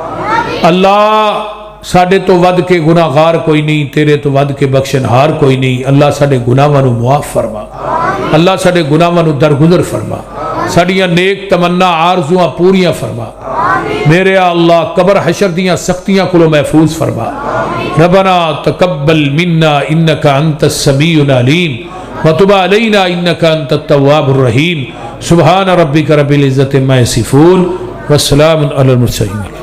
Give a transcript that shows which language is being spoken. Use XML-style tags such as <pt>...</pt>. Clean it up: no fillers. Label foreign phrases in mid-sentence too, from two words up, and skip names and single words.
<pa>اللہ ساڈے توں ودھ کے گنہگار کوئی نہیں تیرے توں ودھ کے بخشنہار کوئی نہیں. اللہ ساڈے گناہاں نوں معاف فرما۔ اللہ ساڈے گناہاں نوں درگزر فرما. ساڈیاں نیک تمناں آرزوآں پوریاں فرما. میرے اللہ قبر حشر دیاں سختیاں کولوں محفوظ فرما.</pa> <ar>ربنا تقبل منا إنك أنت السميع العليم وتب علينا إنك أنت التواب الرحيم. سبحان ربك رب العزة عما يصفون وسلام على المرسلين.</ar>